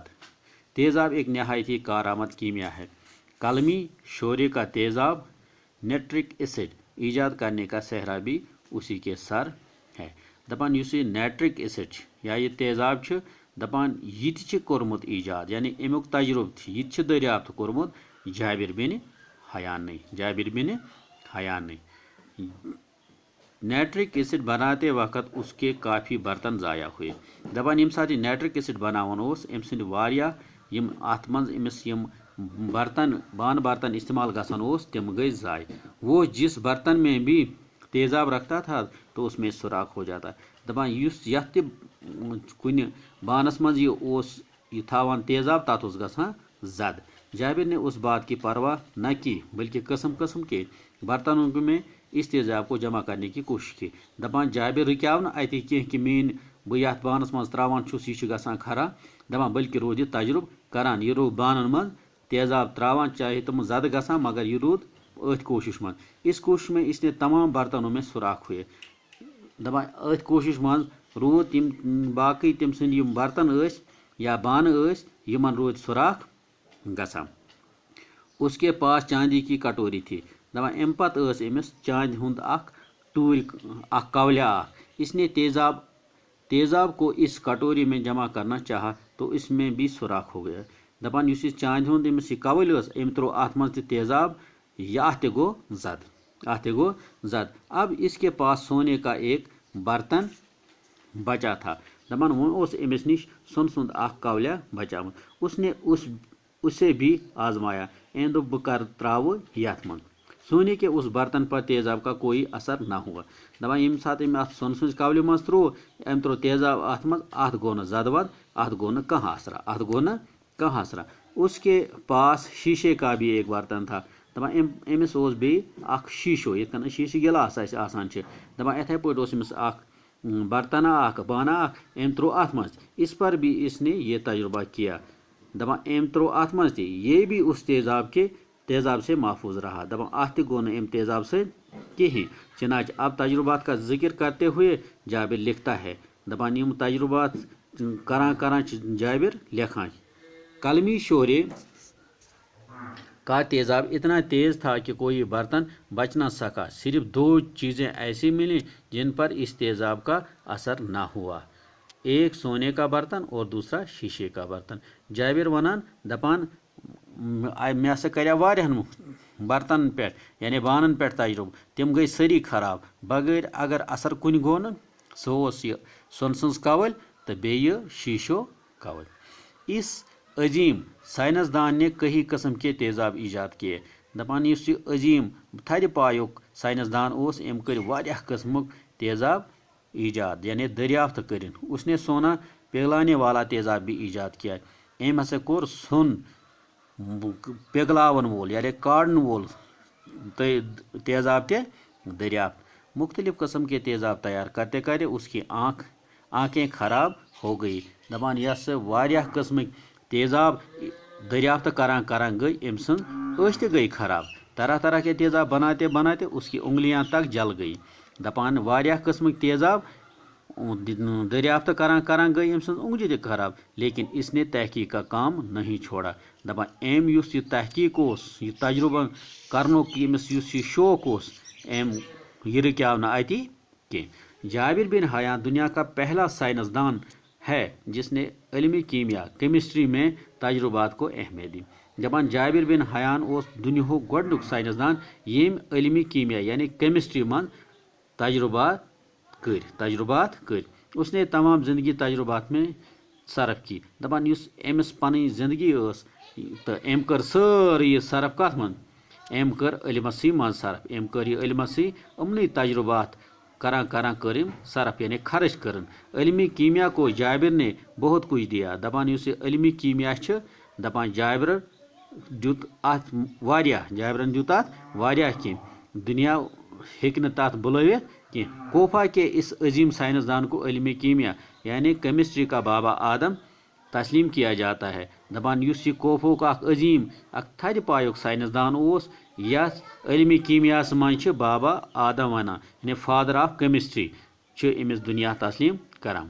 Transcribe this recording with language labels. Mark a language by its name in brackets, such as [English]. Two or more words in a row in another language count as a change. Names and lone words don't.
[Urdu] تیزاب ایک نہایت ہی کارآمد کیمیا ہے. قلمی شعرے کا تیزاب [English] nitric acid [Urdu] ایجاد کرنے کا سہرا بھی اسی کے سر ہے. [Kashmiri] دپان یُس یہِ [English] nitric acid [Kashmiri] یا یہ تیزاب چھُ دپان یہِ تہِ چھِ کوٚرمُت ایجاد یعنی امیُک تجربہٕ تہِ یہِ تہِ چھِ دریافت کوٚرمُت جابر بن حیانٕے. [English] nitric acid [Urdu] بناتے وقت اس کے کافی برتن ضائع ہوئے. [Kashmiri] دپان ییٚمہِ ساتہٕ یہِ [English] nitric acid [Kashmiri] بناوان اوس أمۍ سٕنٛدۍ واریاہ یِم اَتھ منٛز أمِس یِم بانہٕ برتن استعمال گژھان اوس تِم گٔے ضائع. [Urdu] وہ جس برتن میں بھی تیزاب رکھتا تھا تو اس میں سوراخ ہو جاتا. [Kashmiri] دپان یُس یتھ تہِ کُنہِ بانس منٛز یہِ اوس یہِ تھاوان تیزاب تتھ اوس گژھان زد. [Urdu] جابر نے اس بات کی پرواہ نہ کی بلکہ قسم قسم کے برتنوں میں اس تیزاب کو جمع کرنے کی کوشش کی. [Kashmiri] دپان جابر رُکیو نہٕ اَتہِ کینٛہہ کہ بہٕ یتھ بانس منٛز تراوان چھُس یہِ چھُ گژھان خراب. دپان بلکہ روٗد یہِ تجربہٕ کران یہِ روٗد بانن منٛز تیزاب تراوان چاہے تِم زدٕ گژھان مگر یہِ روٗد أتھۍ کوشش منٛز. [Urdu] اس کوشش میں اس نے تمام برتنوں میں سوراخ ہوئے. [Kashmiri] دپان أتھۍ کوشش منٛز روٗد تِم باقٕے تٔمۍ سٕنٛدۍ یِم برتن ٲسۍ یا بانہٕ ٲسۍ یِمن روٗدۍ سوراخ گژھان. [Urdu] اس کے پاس چاندی کی کٹوری تھی. [Kashmiri] دپان امہِ پتہٕ ٲس أمِس چاندِ ہُنٛد اکھ ٹوٗرۍ اکھ کولیا اکھ. [Urdu] اس نے تیزاب کو اس کٹوری میں جمع کرنا چاہا تو اس میں بھی سوراخ ہو گیا. [Kashmiri] دپان یُس یہِ چاندِ ہُنٛد أمِس یہِ کولہِ ٲس أمۍ تروو اتھ منٛز تہِ تیزاب یہِ اتھ تہِ گوٚو زد. [Urdu] اب اس کے پاس سونے کا ایک برتن بچا تھا. [Kashmiri] دپان وۄنۍ اوس أمِس نِش سۄنہٕ سُنٛد اکھ کولیا بچاومُت. [Urdu] اس نے اسے بھی آزمایا. [Kashmiri] أمۍ دوٚپ بہٕ کر تراوٕ یتھ منٛز. [Urdu] سونے کے اس برتن پر تیزاب کا کوئی اثر نہ ہوا. [Kashmiri] دپان ییٚمہِ ساتہٕ أمۍ اتھ سۄنہٕ سٕنٛزِ کولہِ منٛز تروو أمۍ تروو تیزاب اتھ منٛز اتھ گوٚو نہٕ زد ود اتھ گوٚو نہٕ کانٛہہ اثرا. [Urdu] اس کے پاس شیشے کا بھی ایک برتن تھا. [Kashmiri] دپان أمِس اوس بیٚیہِ اکھ شیٖشو یِتھ کٔنۍ شیٖشہٕ گِلاس اسہِ آسان چھِ. دپان یِتھے پٲٹھۍ اوس أمِس اکھ برتنہ اکھ بانہ اکھ أمۍ تروو اتھ منٛز. [Urdu] اس پر بھی اس نے یہ تجربہ کیا. [Kashmiri] دپان أمۍ تروو اتھ منٛز تہِ [Urdu] یہ بھی اس تیزاب سے محفوظ رہا. [Kashmiri] دپان اتھ تہِ گوٚو نہٕ أمۍ تیزاب سۭتۍ کہیٖنۍ. [Urdu] چنانچہ اب تجربات کا ذکر کرتے ہوئے جابر لکھتا ہے. [Kashmiri] دپان یِم تجربات کران چھِ جابر لیکھان. [Urdu] قلمی شعرے کا تیزاب اتنا تیز تھا کہ کوئی برتن بچ نہ سکا. صرف 2 چیزیں ایسی ملیں جن پر اس تیزاب کا اثر نہ ہوا. ایک سونے کا برتن اور دوسرا شیشے کا برتن. [Kashmiri] جابر ونان دپان مےٚ ہسا کرے واریاہن برتنن پٮ۪ٹھ یعنی بانن پٮ۪ٹھ تجربہٕ تِم گٔے سٲری خراب بغٲر اگر اثر کُنہِ گوٚو نہٕ سُہ اوس یہِ سۄنہٕ سٕنٛز کولۍ تہٕ بیٚیہِ یہِ شیٖشو کولۍ. [Urdu] اس عظیم سائنسدان نے کئی قسم کے تیزاب ایجاد کیے. [Kashmiri] دپان یُس یہِ عظیم تھدِ پایُک سائنسدان اوس أمۍ کٔرۍ واریاہ قٕسمُک تیزاب ایجاد یعنی دریافت کٔرِن. [Urdu] اس نے سونا پگلانے والا تیزاب بھی ایجاد کیا. [Kashmiri] أمۍ ہسا کوٚر سۄن پگلاون وول یعنی کاڑن وول تیزاب تہِ دریافت. [Urdu] مختلف قسم کے تیزاب تیار کرتے کرتے اس کی آنکھیں خراب ہو گئی. [Kashmiri] دپان یس واریاہ قسمٕکۍ تیزاب دریافت کران گئی أمۍ سٕنٛز أچھ تہِ گئی خراب. [Urdu] طرح طرح کے تیزاب بناتے اس کی انگلیاں تک جل گئی. [Kashmiri] دپان واریاہ قسمٕکۍ تیزاب دریافت کران گئی أمۍ سٕنٛز اونٛگجہِ تہِ خراب [Urdu] لیکن اس نے تحقیق کا کام نہیں چھوڑا [Kashmiri] دپان أمۍ یُس یہِ تحقیق اوس یہِ تجربہ کرنُک ییٚمِس یُس یہِ شوق اوس أمۍ یہِ رُکیو نہٕ اتی کینٛہہ [Urdu] جابر بن حیان دنیا کا پہلا سائنسدان ہے جس نے علم کیمیا کیمسٹری میں تجربات کو اہمیت دی [Kashmiri] دپان جابر بن حیان اوس دنیاہُک گۄڈنیُک سائنسدان ییٚمۍ علم کیمیا یعنی کیمسٹری منٛز تجربات کر [Urdu] اس نے تمام زندگی تجربات میں صرف کی [Kashmiri] دپان یُس أمِس پنٕنۍ زندگی ٲس تہٕ أمۍ کٔر سٲرٕے یہِ صرف کتھ منٛز أمۍ کٔر علمسٕے منٛز صرف أمۍ کٔر یہِ علمسٕے یِمنٕے تجربات کران کٔر أمۍ صرف یعنی خرچ کرن [Urdu] علم کیمیا کو جابر نے بہت کچھ دیا [Kashmiri] دپان یُس یہِ علم کیمیا چھِ دپان جابرن دیُت اتھ واریاہ کینٛہہ دنیا ہیٚکہِ نہٕ تتھ بُلٲوِتھ کینٛہہ [Urdu] کوفہ کے اس عظیم سائنسدان کو علم کیمیا یعنی کیمسٹری کا بابا آدم تسلیم کیا جاتا ہے [Kashmiri] دپان یُس یہِ کوفوُک اکھ عظیم اکھ تھدِ پایُک سائنسدان اوس یتھ علم کیمیاہس منٛز چھِ بابا آدم ونان یعنی [English] father of chemistry [Kashmiri] چھِ أمِس دنیا تسلیم کران